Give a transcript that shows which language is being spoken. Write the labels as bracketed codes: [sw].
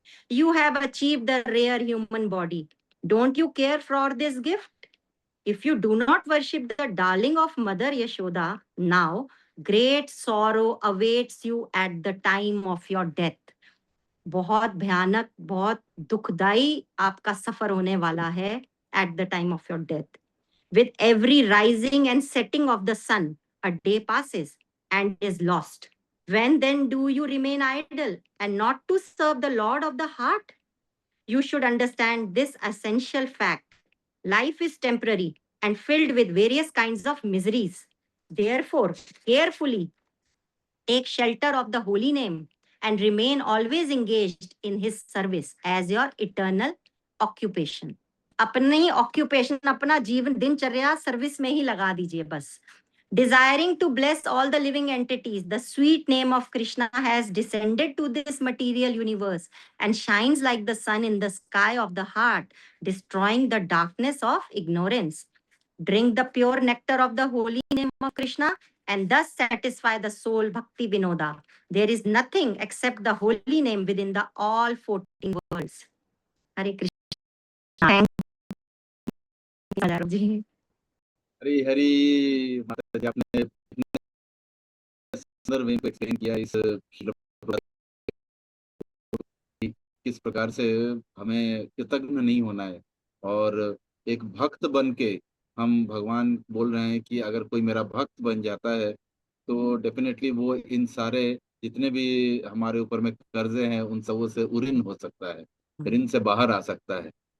[en] You have achieved the rare human body. Don't you care for this gift? If you do not worship the darling of Mother Yashoda now, great sorrow awaits you at the time of your death. [hi] बहुत भयानक, बहुत दुखदाई आपका सफर होने वाला है [en] at the time of your death. With every rising and setting of the sun, a day passes and is lost. When then do you remain idle and not to serve the Lord of the heart? You should understand this essential fact. Life is temporary and filled with various kinds of miseries. Therefore, carefully take shelter of the holy name and remain always engaged in his service as your eternal occupation. [hi] अपनी occupation, अपना जीवन दिनचर्या service में ही लगा दीजिए बस. [en] Desiring to bless all the living entities, the sweet name of Krishna has descended to this material universe and shines like the sun in the sky of the heart, destroying the darkness of ignorance. Drink the pure nectar of the holy name of Krishna and thus satisfy the soul bhakti vinoda. There is nothing except the holy name within the all 14 worlds. Hare Krishna. Thank you. [hi] Hari Hari माता जी, आपने सुंदर वे को explain किया इस श्लोक की, किस प्रकार से हमें कृतज्ञ नहीं होना है और एक भक्त बन के हम भगवान बोल रहे हैं कि अगर कोई मेरा भक्त बन जाता है तो डेफिनेटली वो इन सारे जितने भी हमारे ऊपर में कर्जे हैं उन सबों से उऋण हो सकता है, ऋण से बाहर आ सकता है।